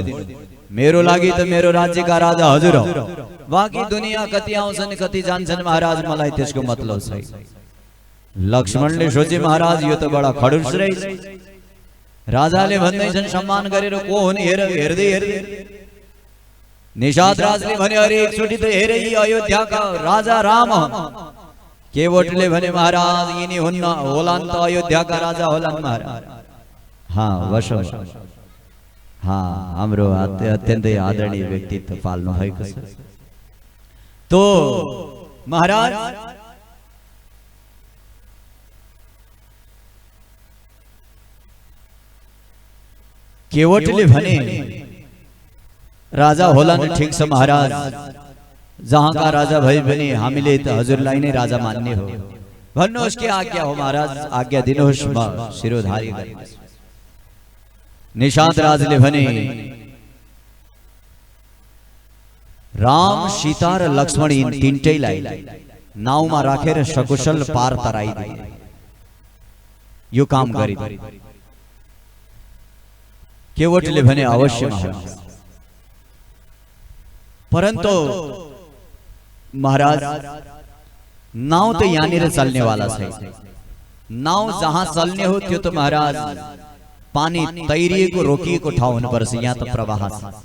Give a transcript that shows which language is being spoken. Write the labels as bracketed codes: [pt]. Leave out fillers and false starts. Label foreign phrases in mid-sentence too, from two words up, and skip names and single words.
[ne] मेरो लागि त मेरो राज्यका राजा हजुर हो, बाँकी दुनिया कति आउँछन् कति जान्छन् महाराज, मलाई त्यसको मतलब छैन। लक्ष्मणले सोचे महाराज यो त बडा खडूस रहेछ। राजाले भन्दैछन् सम्मान गरेर को हुन् हेर, हेर्दै हेर्दै निषाद राजले भने अरे एकचोटि त हेरे यी अयोध्याका राजा राम केवटले भने महाराज यिनी हुन्न होलान् त अयोध्याका राजा होलान् महाराज। हाँ वश हाँ हाम्रो अत्यन्तै आदरणीय व्यक्तित्व पाल्नु भएको छ। तो महाराज केवटले भने राजा होलान् ठिक छ महाराज, जहाँका राजा भए पनि हामीले त हजुरलाई नै राजा मान्ने हो, भन्नुहोस् के आज्ञा हो महाराज, आज्ञा दिनुहोस् म शिरोधारी गर्नेछु। निषाद राजले भने राम सीता र लक्ष्मण यिन तीनटैलाई नाउँमा राखेर सकुशल पार तराइदिए यो काम गरिदिए। केवटले भने अवश्य महाराज, परन्तु महाराज नाव त यहाँनिर चल्नेवाला छैन, नाव जहाँ चल्ने हो त्यो त महाराज पानी तैरिएको रोकिएको ठाउँ हुनुपर्छ, यहाँ त प्रवाह छ।